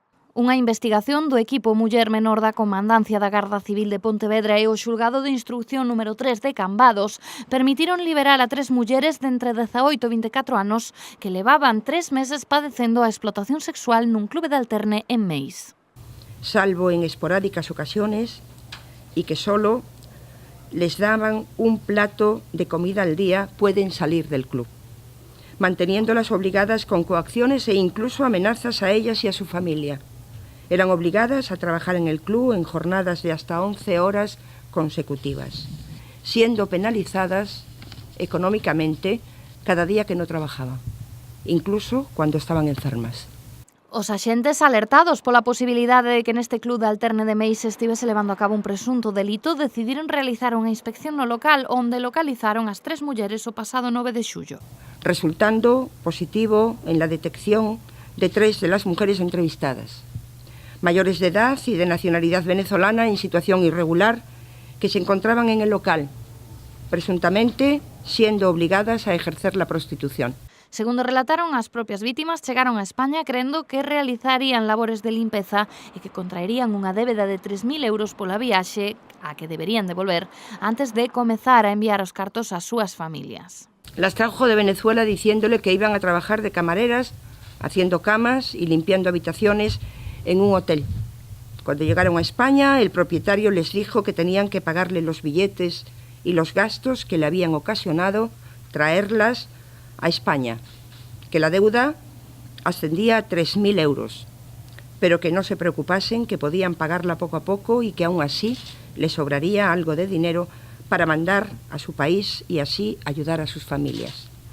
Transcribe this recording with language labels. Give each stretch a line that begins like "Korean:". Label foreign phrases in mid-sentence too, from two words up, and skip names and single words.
Galician: Unha investigación do equipo Muller Menor da Comandancia da Garda Civil de Pontevedra e o xulgado de instrucción número 3 de Cambados permitiron liberar a 3 mulleres de entre 18 e 24 anos que levaban 3 meses padecendo a explotación sexual nun clube de alterne en Meis.
Spanish: Salvo en esporádicas ocasiones y que solo les daban un plato de comida al día, pueden salir del club, manteniéndolas obligadas con coacciones e incluso amenazas a ellas y a su familia. Eran obligadas a trabajar en el club en jornadas de hasta 11 horas consecutivas, siendo penalizadas económicamente cada día que no trabajaban, incluso cuando estaban enfermas.
Galician: Os axentes alertados pola posibilidade de que neste club de alterne de Meis estivese levando a cabo un presunto delito decidiron realizar unha inspección no local onde localizaron as 3 mulleres o pasado 9 de xullo.
Spanish: Resultando positivo en la detección de 3 de las mujeres entrevistadas, mayores de edad y de nacionalidad venezolana en situación irregular que se encontraban en el local, presuntamente siendo obligadas a ejercer la prostitución.
Galician: Segundo relataron, as propias vítimas chegaron a España crendo que realizarían labores de limpeza e que contraerían unha débeda de 3.000 euros pola viaxe a que deberían devolver antes de comezar a enviar os cartos ás súas familias.
Spanish: Las trajo de Venezuela diciéndole que iban a trabajar de camareras, haciendo camas y limpiando habitaciones en un hotel. Cuando llegaron a España, el propietario les dijo que tenían que pagarle los billetes y los gastos que le habían ocasionado traerlas a España, que la deuda ascendía a 3.000 euros, pero que no se preocupasen, que podían pagarla poco a poco y que aún así les sobraría algo de dinero para mandar a su país y así ayudar a sus familias.